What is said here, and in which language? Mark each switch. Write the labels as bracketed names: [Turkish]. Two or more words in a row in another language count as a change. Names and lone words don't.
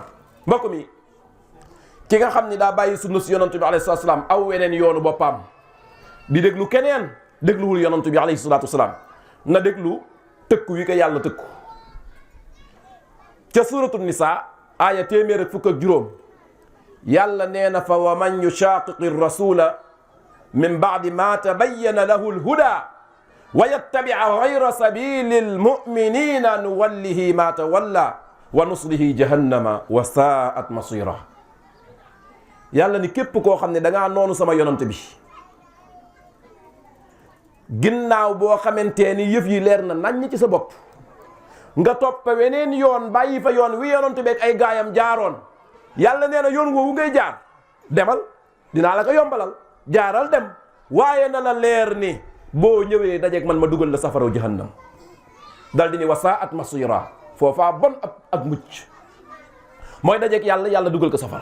[Wolof] mbokk mi ki nga xam ni daa bàyyi sunna si yonantu bi [Arabic] عليه الصلاة والسلام [Wolof] aw weneen yoonu boppam di déglu keneen dégluwul yonantu bi [Arabic] عليه الصلاة والسلام [Wolof] na déglu tëkku wi ko yàlla tëkku ca suuratu nisaa aaya 105 yàlla nee na fa [Arabic] ومن يشاقق الرسول من بعد ما تبين له الهدى ويتبع غير سبيل المؤمنين نوله ما تولى ونصله جهنم وساءت مصيرا. [Wolof] yàlla ni képp koo xam ne da ngaa noonu sama yonant bi ginnaaw boo xamante ni yëf yi leer na naññ ci sa bopp nga topp weneen yoon bàyyi fa yoon wi yonant beeg ay gaayam jaaroon yàlla nee na yoon woowu ngay jaar demal dinaa la ko yombalal jaaral dem waaye na la leer ni boo ñëwee dajeeg man ma dugal la safaraw jahannam dal di ni [Arabic] وساءت مصيرا [Wolof] foofaa bon ak mucc mooy dajeeg yàlla dugal ko safara.